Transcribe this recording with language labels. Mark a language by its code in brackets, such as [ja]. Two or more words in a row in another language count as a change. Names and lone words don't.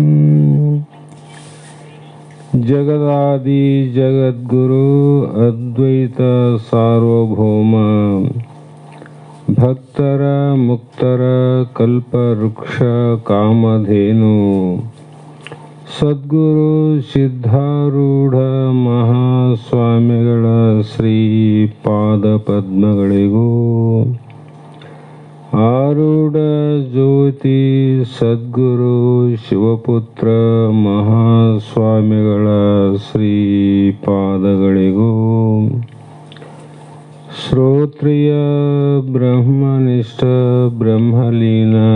[kn] ಜಗದಾದಿ ಜಗದ್ಗುರು ಅದ್ವೈತ ಸಾರ್ವಭೌಮ ಭಕ್ತರ ಮುಕ್ತರ ಕಲ್ಪವೃಕ್ಷ ಕಾಮಧೇನು ಸದ್ಗುರು ಸಿದ್ಧಾರೂಢ ಮಹಾಸ್ವಾಮಿಗಳ ಶ್ರೀ ಪಾದ ಪದ್ಮಗಳಿಗೂ ಆರೂಢ ಜ್ಯೋತಿ ಸದ್ಗುರು ಶಿವಪುತ್ರ ಮಹಾಸ್ವಾಮಿಗಳ ಶ್ರೀ ಪಾದಗಳಿಗೂ ಶ್ರೋತ್ರಿಯ ಬ್ರಹ್ಮನಿಷ್ಠ ಬ್ರಹ್ಮಲೀನ